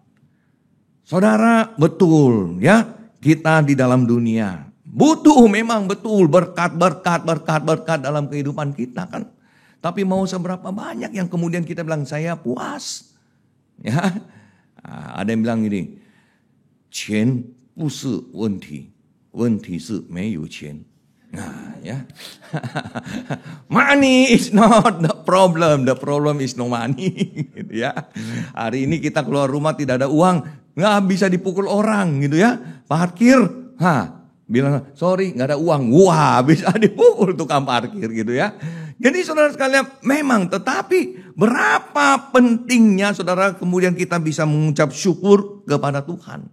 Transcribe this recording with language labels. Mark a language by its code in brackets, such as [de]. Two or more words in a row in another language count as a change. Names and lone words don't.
[id] Saudara, betul ya. Kita di dalam dunia butuh memang betul berkat dalam kehidupan kita kan. Tapi mau seberapa banyak yang kemudian kita bilang saya puas. Ya, ada yang bilang gini, [zh] 钱不是问题，问题是没有钱. [id] Nah, ya. [en] Money is not the problem is no money. [id] Gitu ya. Hari ini kita keluar rumah tidak ada uang, nggak bisa dipukul orang gitu ya. Parkir, bilang sorry nggak ada uang, wah bisa dipukul tukang parkir gitu ya. Jadi saudara sekalian memang, tetapi berapa pentingnya saudara kemudian kita bisa mengucap syukur kepada Tuhan.